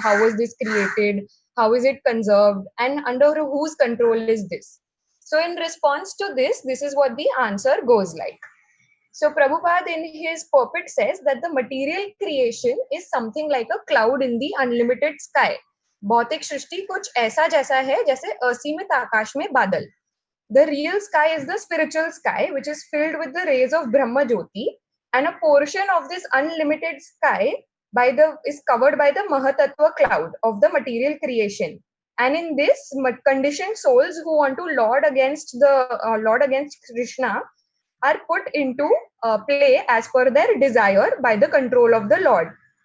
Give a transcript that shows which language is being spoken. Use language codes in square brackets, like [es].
[en] How was this created? How is it conserved? And under whose control is this? So in response to this is what the answer goes like. So Prabhupada in his purport says that the material creation is something like a cloud in the unlimited sky. [hi] भौतिक सृष्टि कुछ ऐसा जैसा है जैसे असीमित आकाश में बादल. [en] The real sky is the spiritual sky, which is filled with the rays of Brahma Jyoti, and a portion of this unlimited sky is covered by the Mahatattva cloud of the material creation. And in this, conditioned souls who want to lord against Krishna are put into play as per their desire by the control of the Lord.